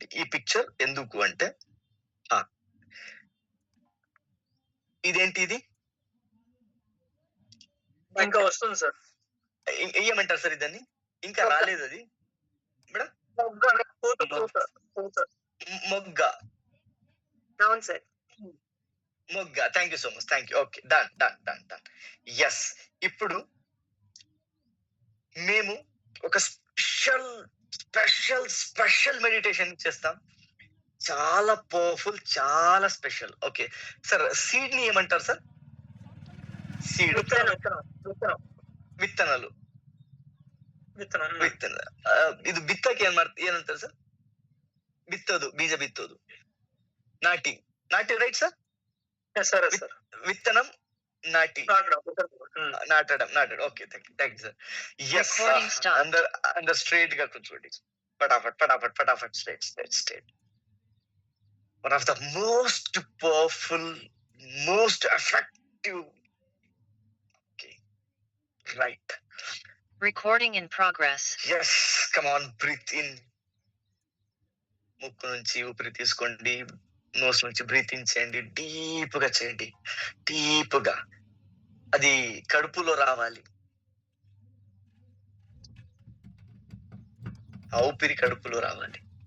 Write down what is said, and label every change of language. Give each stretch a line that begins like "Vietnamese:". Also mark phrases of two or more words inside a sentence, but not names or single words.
Telugu: ఈ పిక్చర్ ఎందుకు అంటే, ఇదేంటి ఇది? ఇంకా వస్తుంది సార్. ఏమంటారు సార్ ఇదని? ఇంకా రాలేదు అది మేడం. మొగ్గ. అవును సార్,
English: మొగ్గ. thank you so much, thank you. Okay, done done done done.
Telugu: ఎస్, ఇప్పుడు మేము ఒక స్పెషల్ మెడిటేషన్ చేస్తాం. చాలా పవర్ఫుల్, చాలా స్పెషల్. ఓకే సార్, సీడ్ ని ఏమంటారు సార్? సీడ్, విత్తనాలు.
Kannada: ಇದು ಬಿತ್ತಕ್ಕೆ ಏನಂತಾರೆ ಸರ್? ಬೀಜ ಬಿತ್ತೋದು, ನಾಟಿ ರೈಟ್ ಸರ್?
Telugu: విత్తనం నాటి, నాటడం.
English: Okay, thank you
Telugu: సార్. ఎస్, అందరు స్ట్రైట్ గా కూర్చోండి. ఫటాఫట్ స్ట్రైట్.
English: One of the most powerful, most effective. Okay, right. Recording in progress. Yes, come on, breathe in.
Telugu: ముక్కు నుంచి ఊపిరి తీసుకోండి, నోస్ నుంచి
English: breathe in
Telugu: చేయండి. డీప్ గా చేయండి, డీప్ గా. అది కడుపులో రావాలి. ఆ ఊపిరి కడుపులో రావాలి.